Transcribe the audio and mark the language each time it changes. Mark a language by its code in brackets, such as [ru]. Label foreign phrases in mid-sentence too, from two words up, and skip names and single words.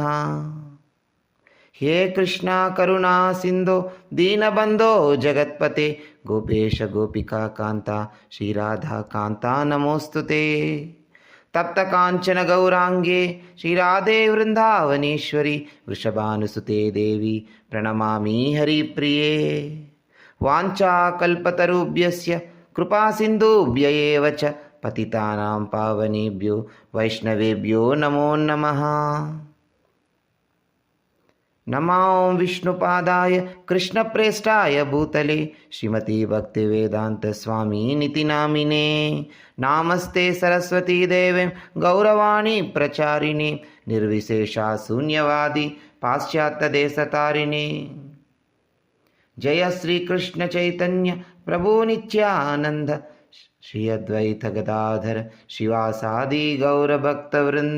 [sa] హే కృష్ణ కరుణా సింధో దీనబంధో జగత్పతే గోపేశ గోపికా కాంత శ్రీరాధా కాంత నమోస్తుతే. తప్త కాంచన గౌరాంగే శ్రీరాధే వృందావనేశ్వరి వృషభానుసుతే దేవి ప్రణమామి హరిప్రియే. వాంఛాకల్పతరుభ్యస్య కృపా సింధుభ్య ఏవ చ పతితానాం పావనేభ్యో వైష్ణవేభ్యో నమో నమః. నమో విష్ణుపాదాయ కృష్ణప్రేష్టాయ భూతలే శ్రీమతి భక్తివేదాంత స్వామి నితి నామినే. నామస్తే సరస్వతీ దేవీం గౌరవాణి ప్రచారిణి నిర్విశేష శూన్యవాది పాశ్చాత్యదేశతారిణి. జయ శ్రీకృష్ణ చైతన్య ప్రభు నిత్యానంద శ్రీ అద్వైత గదాధర శివాసాది గౌరభక్తవృంద.